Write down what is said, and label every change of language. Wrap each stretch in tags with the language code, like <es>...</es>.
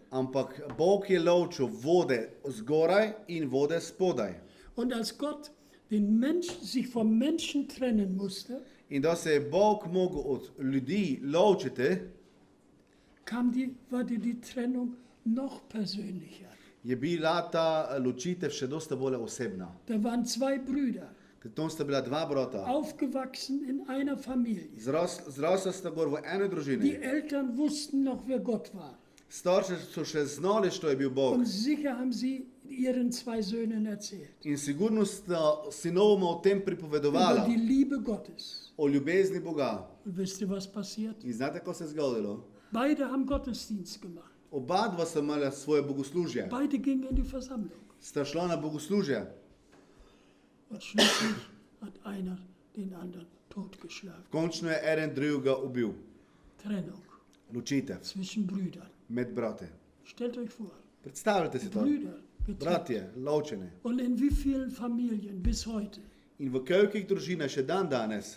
<sl>ampak Bog je ločil vode zgoraj in vode spodaj.</sl> <de>Und als Gott sich vom Menschen trennen musste,</de> <sl>In da se je Bog mogel od ljudi ločiti,</sl> <de>war die Trennung noch persönlicher.</de> <sl>je bila ta ločitev še dosta bolj osebna.</sl> <de>Da waren zwei Brüder,</de> <sl>Ker tam sta bila dva brata.</sl> <de>aufgewachsen in einer Familie.</de> <sl>Zrasla sta gor v eni družini.</sl> <de>Eltern wussten noch, wer Gott war.</de> <sl>Starši so še znali, što je bil Bog.</sl> <de>Und sicher haben sie ihren zwei Söhnen erzählt.</de> <sl>In sigurno sta sinovoma o tem</sl> <de>Über</de> <sl>pripovedovala,</sl> <de>die Liebe Gottes.</de> <sl>o ljubezni Boga.</sl> <de>Und wisst ihr, was passiert?</de> <sl>In znate, ko se je zgodilo?</sl> <de>Beide haben Gottesdienst gemacht.</de> <sl>Oba dva sta imela svoje bogoslužje.</sl> <de>Beide gingen in die Versammlung.</de> <sl>Sta šla na bogoslužje.</sl> <de>Und schließlich hat einer den anderen totgeschlagen.</de> <sl>Končno je eden drugega ubil.</sl> <de>Trennung</de> <sl>Ločitev</sl> <de>zwischen Brüdern.</de> <sl>med brate.</sl> <de>Stellt euch vor,</de> <sl>Predstavljajte si to.</sl> <de>Brüder getrennt.</de> <sl>Bratje, ločene.</sl> <de>Und in wie vielen Familien bis heute</de> <sl>In v kolikih družinah še dan danes,</sl>